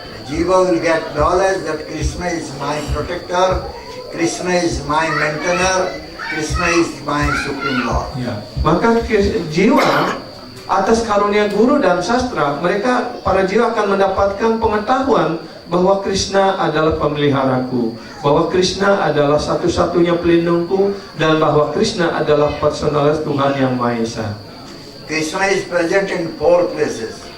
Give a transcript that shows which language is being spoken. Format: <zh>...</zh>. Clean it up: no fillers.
<en>Jiva will get knowledge that Krishna is my protector, Krishna is my maintainer, Krishna is my supreme Lord.</en> <id>Ya, maka jiwa atas karunia guru dan sastra, mereka para jiwa akan mendapatkan pengetahuan bahwa Krishna adalah pemeliharaku, bahwa Krishna adalah satu-satunya pelindungku, dan bahwa Krishna adalah personalis Tuhan yang Maha Esa.</id> <en>Krishna is present in 4 places.</en>